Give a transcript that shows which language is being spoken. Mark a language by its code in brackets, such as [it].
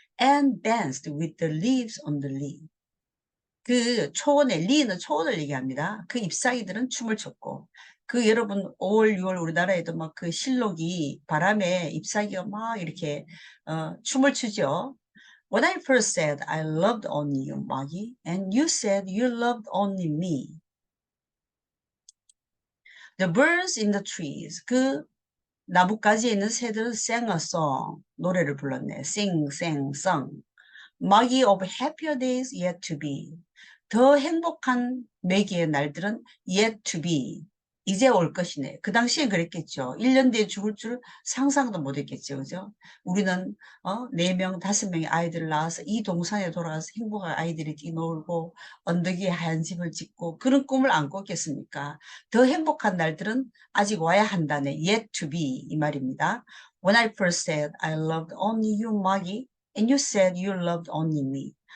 [en] And danced with the leaves on the leaf. [ko] 그 초원에, 리는 초원을 얘기합니다. 그 잎사귀들은 춤을 췄고, 그 여러분 5월, 6월 우리나라에도 막 그 실록이 바람에 잎사귀가 막 이렇게 춤을 추죠. [en] When I first said I loved only you, Maggie, and you said you loved only me. The birds in the trees. [ko] 그 나뭇가지에 있는 새들은 [en] sang a song. [ko] 노래를 불렀네. [en] Sing, sang, sung. Maggie of happier days yet to be. [ko] 더 행복한 매기의 날들은 [en] yet to be. [ko] 이제 올 것이네. 그 당시엔 그랬겠죠. 1년 뒤에 죽을 줄 상상도 못 했겠죠. 그죠? 우리는 4명, 5명의 아이들을 낳아서 이 동산에 돌아가서 행복한 아이들이 뛰놀고 언덕 위에 하얀 집을 짓고 그런 꿈을 안 꿨겠습니까? 더 행복한 날들은 아직 와야 한다네. [en] yet to be [ko] 이 말입니다. [en] When I first said I loved only you, Maggie, and you said you loved only me.